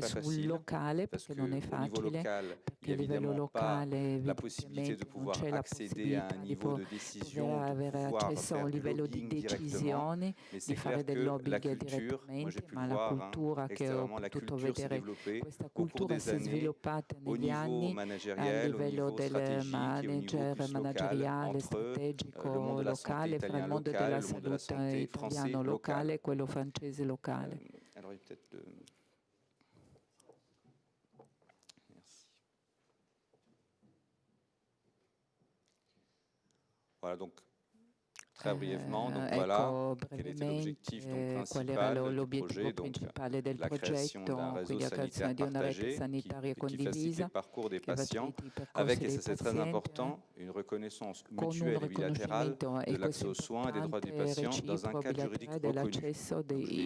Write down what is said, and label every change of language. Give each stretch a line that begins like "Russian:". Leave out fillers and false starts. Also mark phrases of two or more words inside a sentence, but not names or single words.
French: pas facile, parce qu'au niveau local, il n'y a évidemment pas la possibilité de pouvoir accéder à un niveau de décision, de pouvoir faire du lobbying directement, mais c'est clair que la culture, moi j'ai pu le voir extérieurement, la culture s'est développée au cours des années au niveau managériel, au niveau stratégique et au niveau plus local entre le monde de la santé italien local, le monde de la santé français local.
Italian: E quello francese locale.
French: Alors il y a peut-être le... Merci. Voilà donc. Très brièvement, donc voilà quel était l'objectif principal du projet, donc la création d'un réseau sanitaire partagé qui facilite le parcours des patients avec, et ça c'est très important, une reconnaissance mutuelle et bilatérale de l'accès aux soins et des droits des patients dans un cadre juridique reconnu.